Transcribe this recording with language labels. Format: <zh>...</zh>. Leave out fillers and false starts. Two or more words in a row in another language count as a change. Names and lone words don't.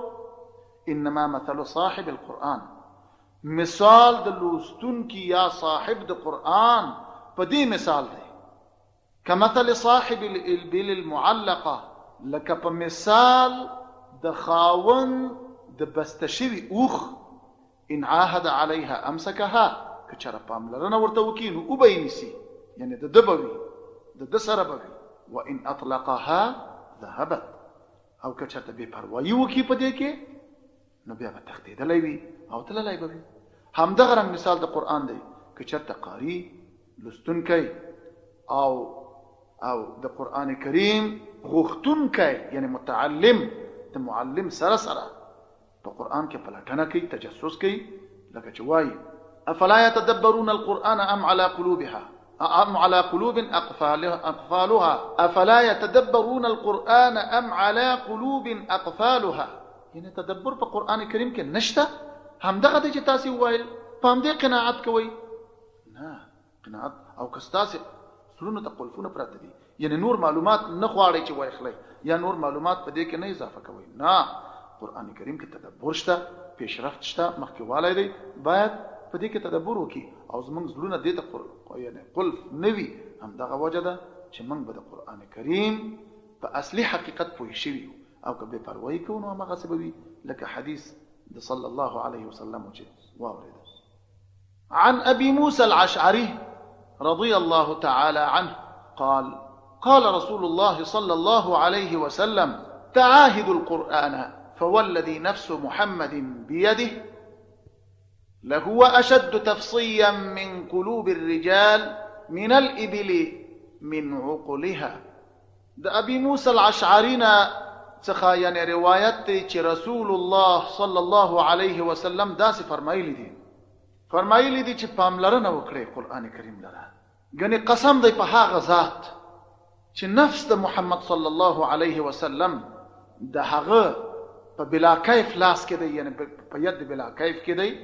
<ar>انما مثل صاحب القرآن،</ar> <ps>مثال د لوستونکي یا صاحب د قرآن په دې مثال دی</ps> <ar>کمثل صاحب الابل المعلقه،</ar> <ps>لکه په مثال د خاون د بسته شوي اوخ.</ps> <ar>ان عاهد عليها امسكها،</ar> <ps>که چېرې پاملرنه ورته وکړي نو او به یې نیسي، یعنی د ده به وي، د ده سره به وي.</ps> <ar>وان اطلقها ذهبت،</ar> <ps>او که چېرته بې پروایي وکړي په دې کې نو بیا به تښتېدلی وي او تللی به وي. همدغه رنګ مثال د قرآن دی. که چېرته قاري لوستونکی او د قرآن کریم غوښتونکی یعنی متعلم د معلم سره په قرآن کې پلټنه کوي، تجسس کوي، لکه چې وایي</ps> <ar>افلا يتدبرون القرآن ام على قلوب اقفالها افلا يتدبرون القرآن ام على قلوب اقفالها،</ar> <ps>یعنی تدبر په قرآن کریم کې نشته. همدغه دی چې تاسې وویل په همدې قناعت کوئ. نه، قناعت او که ستاسې زړونو ته قلفونه پراته دي، یعنی نور معلومات نه غواړئ چې واخلئ یا نور معلومات په دې کې نه اضافه کوئ. نه، قرآن کریم کې تدبر شته، پیشرفت شته، مخکې والی دی، باید په دې کې تدبر وکړي او زمونږ زړونه دې ته یعنی قلف نه وي. همدغه وجه ده چې موږ به د قرآن کریم په اصلي حقیقت پوه شوي یو، او که بې پروایي کوو نو همغسې به وي لکه حدیث د</ps> <ar>صلی الله علیه وسلم</ar> <ps>چې واورېده.</ps> <ar>عن ابي موسى الاشعري رضي الله تعالى عنه قال رسول الله صلى الله عليه وسلم تعاهدوا القرآن فوالذي نفس محمد بيده لهو أشد تفصيا من قلوب الرجال من الإبل من عقلها.</ar> <ps>د ابي موسى الاشعري څخه یعنی روایت دی چې</ps> <ar>رسول الله صلی الله علیه وسلم</ar> <ps>داسې فرمایلی دي چې پاملرنه وکړئ قرآن کریم لره. ګنې قسم دی په هغه ذات چې نفس د محمد</ps> <ar>صلی الله علیه وسلم</ar> <ps>د هغه په</ps> <ar>بلا کیف</ar> <ps>لاس کې دی، یعنی په</ps> <ar>ید بلا کیف</ar> <ps>کې دی.</ps>